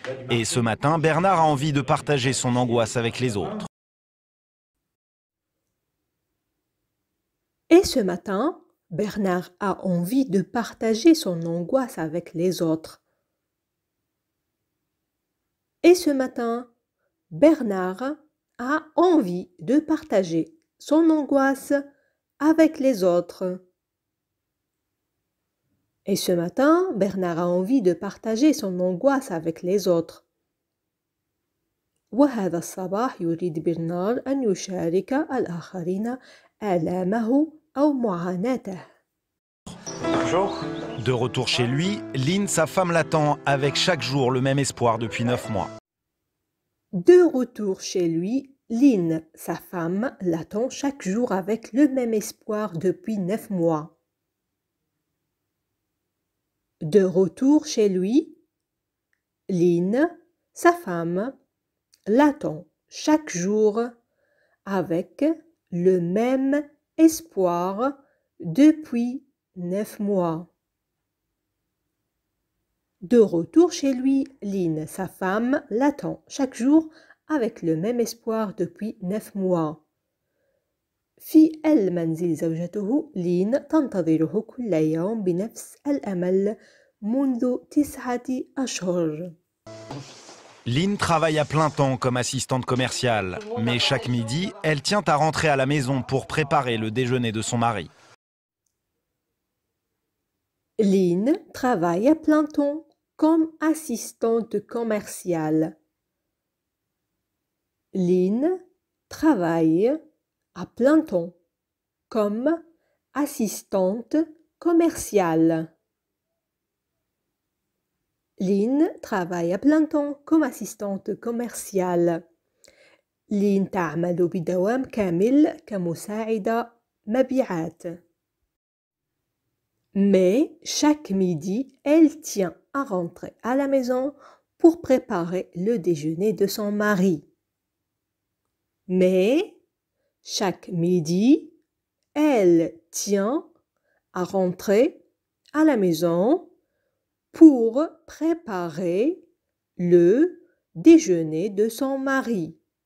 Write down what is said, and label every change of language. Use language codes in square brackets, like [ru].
[fr] Et ce matin, Bernard a envie de partager son angoisse avec les autres. Et ce matin, Bernard a envie de partager son angoisse avec les autres. Et ce matin, Bernard a envie de partager son angoisse avec les autres. Et ce matin, Bernard a envie de partager son angoisse avec les autres. [ar] وهذا الصباح يريد برنارد أن يشارك الآخرين آلامه أو معاناته. [fr] De retour chez lui, Lynn, sa femme, l'attend avec chaque jour le même espoir depuis 9 mois. De retour chez lui, Lynn, sa femme, l'attend chaque jour avec le même espoir depuis 9 mois. De retour chez lui, Lynn, sa femme, l'attend chaque jour avec le même espoir depuis 9 mois. De retour chez lui, Lynn, sa femme, l'attend chaque jour avec le même espoir depuis 9 mois. [ar] في المنزل زوجته لين تنتظره كل يوم بنفس الأمل منذ 9 أشهر. [fr] Lynn travaille à plein temps comme assistante commerciale, mais chaque midi, elle tient à rentrer à la maison pour préparer le déjeuner de son mari. Lynn travaille à plein temps comme assistante commerciale. Lynn travaille à plein temps comme assistante commerciale. Lynn travaille à plein temps comme assistante commerciale. [ar] لين تعمل بدوام كامل كمساعدة مبيعات. [fr] Mais chaque midi, elle tient à rentrer à la maison pour préparer le déjeuner de son mari. Mais chaque midi, elle tient à rentrer à la maison pour préparer le déjeuner de son mari.